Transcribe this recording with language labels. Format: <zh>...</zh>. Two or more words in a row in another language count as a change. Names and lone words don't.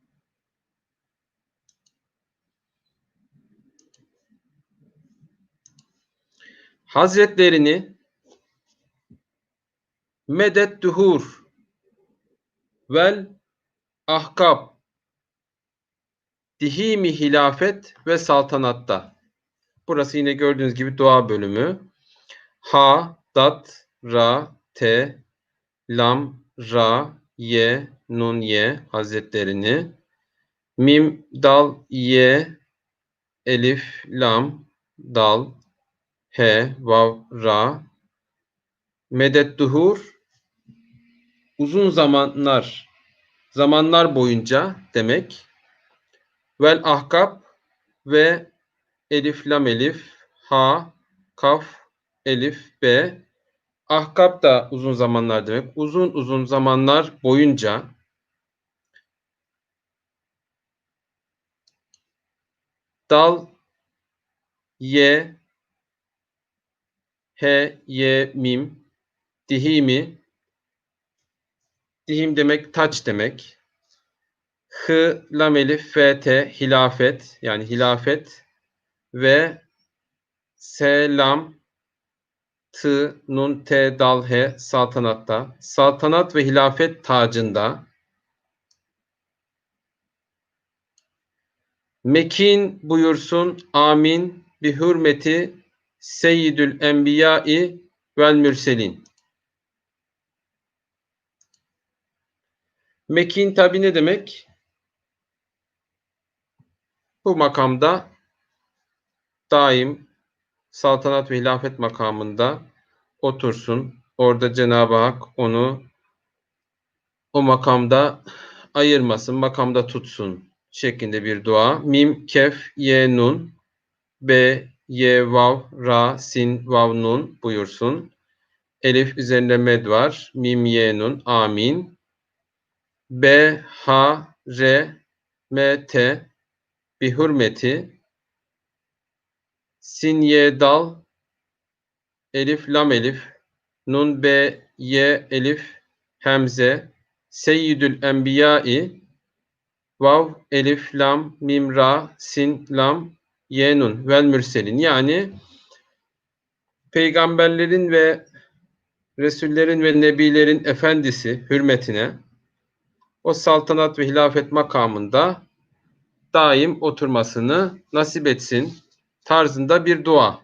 <tr>Hazretlerini medet duhur vel ahkab dihimi hilafet ve saltanatta. Burası yine gördüğünüz gibi dua bölümü. Ha, dat, ra, te, lam, ra, ye, nun, ye hazretlerini. Mim, dal, ye, elif, lam, dal, he, vav, ra. Medet duhur, uzun zamanlar boyunca demek. Vel ahkab ve elif, lam, elif, ha, kaf, elif, be. Ahkab da uzun zamanlar demek. Uzun zamanlar boyunca dal, ye, he, ye, mim, dihimi, dihim demek taç demek. Hı, lam, elif, fe, te, hilafet yani hilafet ve selam, tı, nun, te, dal, he, saltanatta. Saltanat ve hilafet tacında. Mekin buyursun</tr> <ar>amin bi hürmeti seyyidül enbiyai vel mürselin.</ar> <tr>Mekin tabi ne demek? Bu makamda daim saltanat ve hilafet makamında otursun. Orada Cenab-ı Hak onu o makamda ayırmasın, makamda tutsun şeklinde bir dua. Mim, kef, ye, nun, be, ye, vav, ra, sin, vav, nun buyursun. Elif üzerinde med var. Mim, ye, nun, amin. B, ha, re, me, te,</tr> <ar>bi hürmeti,</ar> <tr>sin, ye, dal, elif, lam, elif, nun, be, ye, elif, hemze,</tr> <ar>seyyidül enbiyai,</ar> <tr>vav, elif, lam, mim, ra, sin, lam, ye, nun,</tr> <ar>vel mürselin.</ar> <tr>Yani peygamberlerin ve Resullerin ve Nebilerin efendisi hürmetine o saltanat ve hilafet makamında daim oturmasını nasip etsin tarzında bir dua.</tr>